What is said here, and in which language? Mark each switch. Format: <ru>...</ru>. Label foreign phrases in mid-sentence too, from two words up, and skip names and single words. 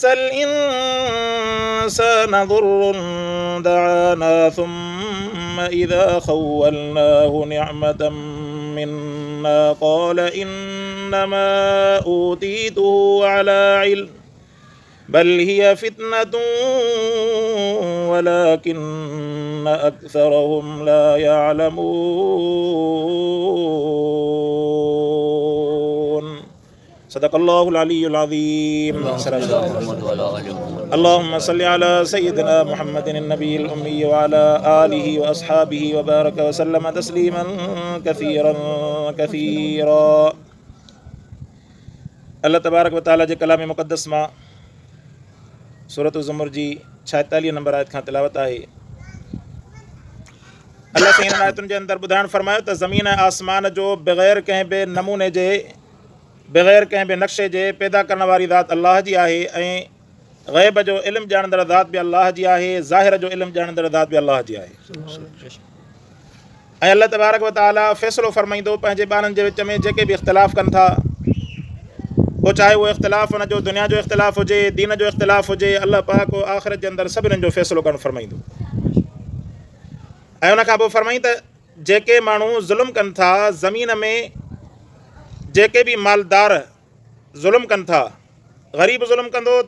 <ar>الإنسان ضر دعانا ثم إذا خولناه نعمة منا قال إنما أوتيته على علم بل هي فتنة ولكن أكثرهم لا يعلمون صدق الله العلي العظيم اللهم صل على سيدنا محمد النبي الأمي وعلى آله وأصحابه وبارك وسلم تسليما كثيرا كثيرا</ar> <sd>الله تبارڪ و تعاليٰ جي ڪلام مقدس مان سورت زمر جي 46 نمبر آيت کان تلاوت آهي الله سائين هن آيتن جي اندر ٻڌائڻ فرمايو ته زمين ۽ آسمان جو بغير ڪنهن به نموني جي بغير ڪنهن به نقشي جي پيدا ڪرڻ واري ذات الله جي آهي ۽ غيب جو علم ڄاڻندڙ ذات به الله جي آهي ظاهر جو علم ڄاڻندڙ ذات به الله جي آهي ۽ الله تبارڪ و تعاليٰ فيصلو فرمائيندو پنهنجي ٻارن جي وچ ۾ جيڪي به اختلاف ڪن ٿا پوءِ چاهي اهو اختلاف هن جو دنيا جو اختلاف هجي دين جو اختلاف هجي الله پاڪ آخرت جي اندر سڀنين جو فيصلو ڪرڻ فرمائيندو ۽ ان کان پوءِ فرمائي ته جيڪي ماڻهو ظلم ڪن ٿا زمين ۾ جيڪي به مالدار ظلم ڪن ٿا غريب ظلم ڪندو ته</sd>